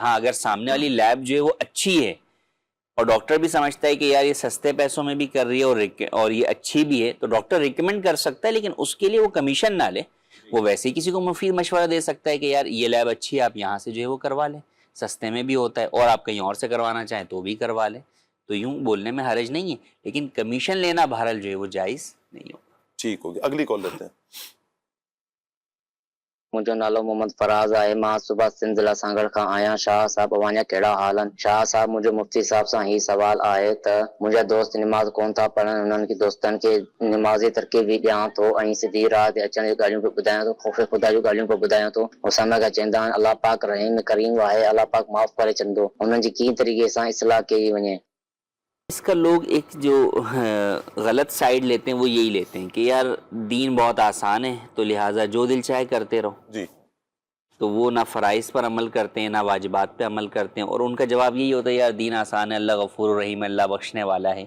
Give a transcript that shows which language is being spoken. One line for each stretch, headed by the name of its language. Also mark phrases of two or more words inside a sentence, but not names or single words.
Urdu: ہاں اگر سامنے والی لیب جو ہے وہ اچھی ہے اور ڈاکٹر بھی سمجھتا ہے کہ یار یہ سستے پیسوں میں بھی کر رہی ہے اور یہ اچھی بھی ہے, تو ڈاکٹر ریکمینڈ کر سکتا ہے, لیکن اس کے لیے وہ کمیشن نہ لے. وہ ویسے ہی کسی کو مفید مشورہ دے سکتا ہے کہ یار یہ لیب اچھی ہے, آپ یہاں سے جو ہے وہ کروا لیں, سستے میں بھی ہوتا ہے, اور آپ کہیں اور سے کروانا چاہیں تو بھی کروا لیں. تو یوں بولنے میں حرج نہیں ہے, لیکن کمیشن لینا بہرحال جو ہے وہ جائز نہیں ہوگا. ٹھیک ہوگی, اگلی کال لیتے ہیں.
Sindhi: मुंहिंजो नालो मोहम्मद फराज़ आहे. मां सुबह सिंध ज़िला सांगड़ खां आहियां. शाह साहब अवांजा कहिड़ा हाल आहिनि? शाह साहब मुंहिंजो मुफ़्ती साहब सां ही सवाल आहे त मुंहिंजा दोस्त निमाज़ कोन था पढ़नि, उन्हनि खे दोस्तनि खे निमाज़ी तरकीब बि ॾियां थो ऐं सिधी राह ते अचण जूं ॻाल्हियूं बि ॿुधायां थो, ख़ौफ़ ख़ुदा जूं ॻाल्हियूं बि ॿुधायां थो. ऐं समय खां चवंदा आहिनि अलाह पाक रहीम करीम आहे, अलाह पाक माफ़ करे छॾंदो. उन्हनि जी कीअं तरीक़े सां इस्लाह कई वञे؟
Urdu: اس کا لوگ ایک جو غلط سائیڈ لیتے ہیں وہ یہی لیتے ہیں کہ یار دین بہت آسان ہے تو لہٰذا جو دل چاہے کرتے رہو. جی, تو وہ نہ فرائض پر عمل کرتے ہیں نہ واجبات پہ عمل کرتے ہیں, اور ان کا جواب یہی ہوتا ہے یار دین آسان ہے, اللہ غفور الرحیم, اللہ بخشنے والا ہے.